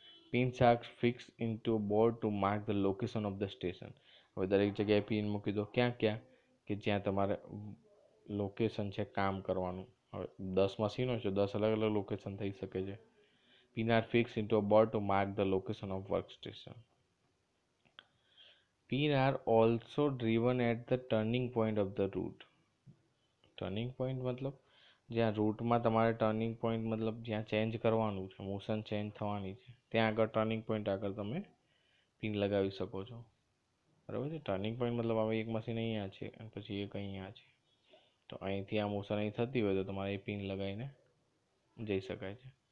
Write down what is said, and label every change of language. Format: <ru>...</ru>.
<en>Pins are fix into board to mark the location of the station.</en> <gu>હવે દરેક જગ્યાએ pin મૂકી દો. ક્યાં ક્યાં? કે જ્યાં તમારે લોકેશન છે કામ કરવાનું. હવે 10 મશીનો છે, 10 અલગ અલગ લોકેશન થઈ શકે છે.</gu> <en>Pin are fix into a board to mark the location of work station. Pin are also driven at the turning point of the route.</en> <gu>Turning point મતલબ જ્યાં રૂટમાં તમારે ટર્નિંગ પોઈન્ટ મતલબ જ્યાં ચેન્જ કરવાનું છે, મોશન ચેન્જ થવાની છે, ત્યાં આગળ ટર્નિંગ પોઈન્ટ આગળ તમે પિન લગાવી શકો છો. બરાબર છે. ટર્નિંગ પોઈન્ટ મતલબ હવે એક મશીન અહીંયા છે અને પછી એક અહીંયા છે, તો અહીંથી આ મોશન અહીં થતી હોય તો તમારે એ પિન લગાવીને જઈ શકાય છે.</gu>